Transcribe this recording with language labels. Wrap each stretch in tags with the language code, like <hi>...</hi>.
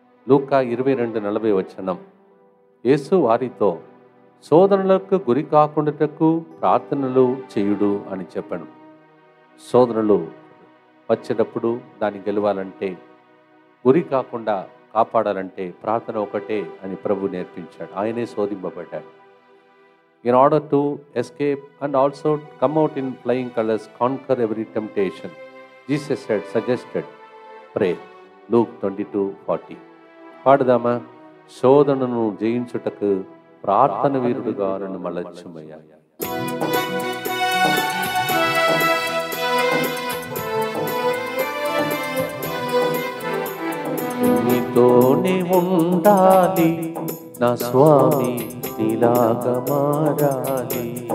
<te>లూకా 22:40 యేసు వారితో శోధనలకు గురి కాకుండాటకు ప్రార్థనలు చేయుడు అని చెప్పాను. శోధనలు వచ్చేటప్పుడు దాన్ని గెలవాలంటే, గురి కాకుండా కాపాడాలంటే ప్రార్థన ఒకటే అని ప్రభు నేర్పించాడు. ఆయనే శోధింపబడ్డాడు.</te> <en>In order to escape and also come out in flying colors, conquer every temptation, Jesus suggested pray.</en> <te>Luke 22:40. పాడుదామా? శోధనను జయించుటకు ప్రార్థన వీరుడుగా నన్ను మలచుమయ్యా. నీతోనే ఉండాలి నా స్వామి, నీలాగా మారాలి.</te>